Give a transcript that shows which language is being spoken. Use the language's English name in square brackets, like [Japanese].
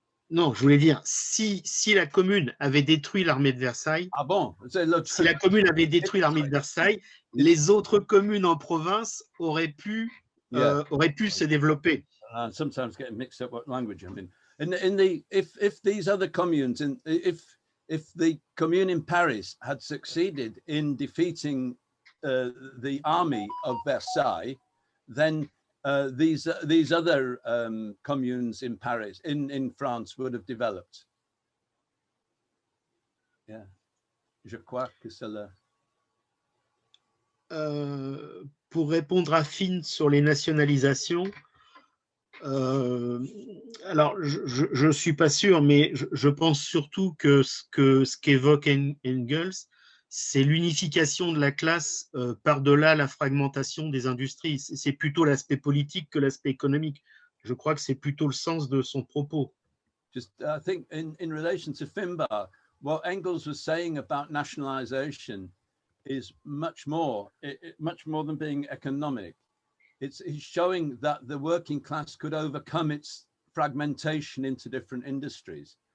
[French] Non, je voulais dire, si la commune avait détruit l'armée de Versailles, ah bon, si la commune avait détruit l'armée de Versailles, les autres communes en province auraient pu se développer. [English] Sometimes getting mixed up what language I'm in. If these other communes, if the commune in Paris had succeeded in defeating the army of Versailles, then these other communes in Paris, in France, would have developed. [French] Yeah, je crois que c'est là. Pour répondre à Finn sur les nationalisations, alors je ne suis pas sûr, mais je pense surtout que ce qu'évoque Engels, c'est l'unification de la classe par-delà la fragmentation des industries. C'est plutôt l'aspect politique que l'aspect économique. Je crois que c'est plutôt le sens de son propos. [English] Just, I think in relation to Finbar, what Engels was saying about nationalization is much more than being economic. He's showing that the working class could overcome its fragmentation into different industries.